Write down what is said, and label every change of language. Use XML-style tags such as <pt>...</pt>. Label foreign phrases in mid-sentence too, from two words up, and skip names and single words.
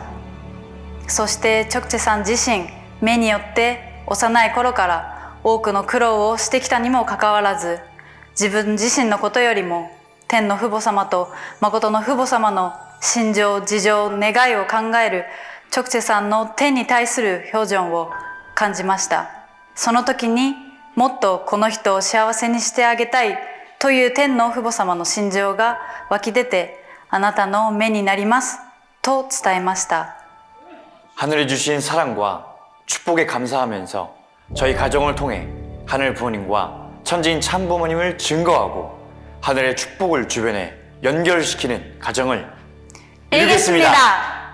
<ja>そしてチョクチェさん自身目によって幼い頃から多くの苦労をしてきたにもかかわらず自分自身のことよりも天の父母様と誠の父母様の心情、事情、願いを考えるチョクチェさんの天に対する表情を感じました。その時にもっとこの人を幸せにしてあげたいという天の父母様の心情が湧き出てあなたの目になりますと伝えました。</ja> <ko>하늘이 주신 사랑과 축복에 감사하면서 저희 가정을 통해 하늘 부모님과 천지인 참부모님을 증거하고 하늘의 축복을 주변에 연결시키는 가정을 이루겠습니다.</ko>